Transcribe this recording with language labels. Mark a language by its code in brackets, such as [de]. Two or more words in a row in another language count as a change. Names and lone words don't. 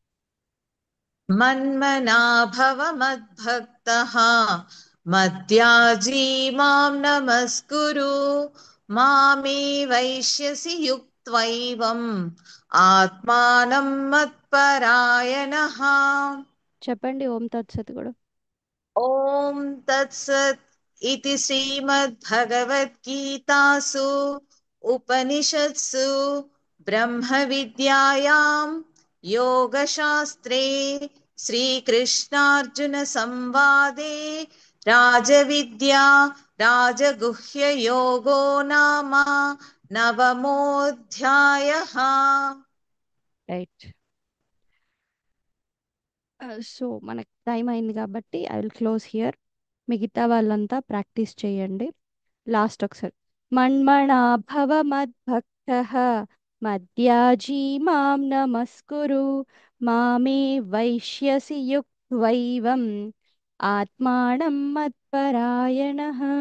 [sa] मन्मना भव मद्भक्तः मद्याजी मां नमस्कुरु मामे वैश्यसि युक्त्वैवम् आत्मानं मत्परायणः [te] చెప్పండి [sa] ఓం తత్సత్ [te] కూడా [sa] ॐ तत्सत् इति श्रीमद्भगवद्गीतासु उपनिषत्सु ब्रह्मविद्यायां योगशास्त्रे श्रीकृष्णार्जुनसंवादे राजविद्या राजगुह्ययोगो नाम नवमोऽध्यायः। [te] రైట్ సో మనకు టైం అయింది కాబట్టి [en] I will close here [te] మిగతా వాళ్ళంతా ప్రాక్టీస్ చేయండి లాస్ట్ ఒకసారి [sa] మన్మనా భవ మద్భక్తః మద్యాజీ మాం నమస్కురు మామే వైశ్యసి యుక్త్వైవం ఆత్మానం మత్పరాయణః